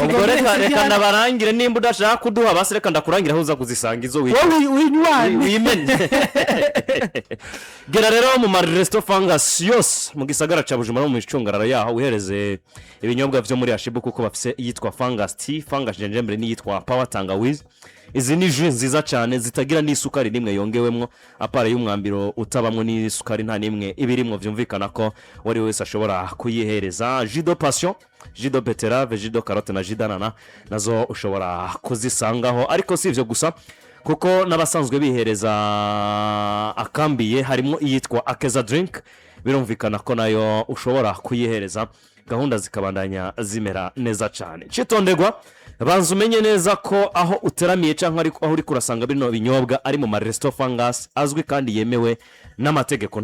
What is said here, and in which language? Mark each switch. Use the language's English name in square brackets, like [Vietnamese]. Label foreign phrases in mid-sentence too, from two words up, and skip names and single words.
[Rundi] ubwo reka ndabarangire nimba udashaka kuduha basi reka ndakurangira aho uza kuzisanga izo wimene gera rero mu Resto Fungus yose mu gisagara ca Bujumbura mu micungararo yaho uhereze ibinyobwa vyo muri Ashibu kuko bafise yitwa Fungus Tea Fungus Gingembre n'iyitwa power tangawizi. Izi ni jus nziza cyane zitagira n'isukari nimwe yongewemwo, apara y'umwambiro utabamwe n'isukari nta nimwe ibirimo, byumvikana ko wari wese ashobora kuyihereza. [French] Jus de passion, jus de betterave, jus de carotte na jus d'anana [Rundi] nazo ushobora kuzisangaho. Ariko si ivyo gusa, kuko n'abasanzwe bihereza akambiye harimo iyitwa Akeza drink, birumvikana ko nayo ushobora kuyihereza, gahunda zikabandanya zimera neza cyane. Citondegwa, banza umenye neza ko aho uteramiye cyangwa aho uri kurasanga bino binyobwa ari mu Maresto Fangas azwi kandi yemewe n'amategeko.